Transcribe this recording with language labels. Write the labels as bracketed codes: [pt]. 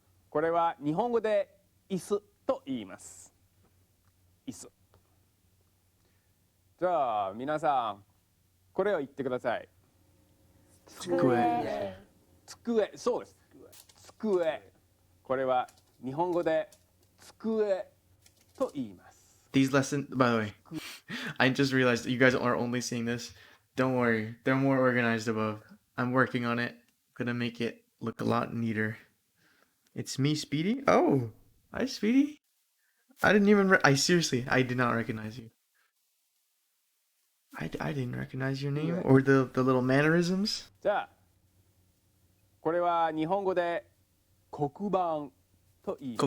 [ja] これは日本語で椅子と言います。椅子。じゃあ皆さん、これを言ってください。机。机。そうです。机。これは日本語で机と言います。 [en] These lessons, by the way, I just realized that you guys are only seeing this. Don't worry, they're more organized above. I'm working on it. Gonna make it look a lot neater. It's me, Speedy. Oh, hi, Speedy. I didn't even. I did not recognize you. I didn't recognize your name or the little mannerisms. [ja] じゃあ、これは日本語で黒板と言います。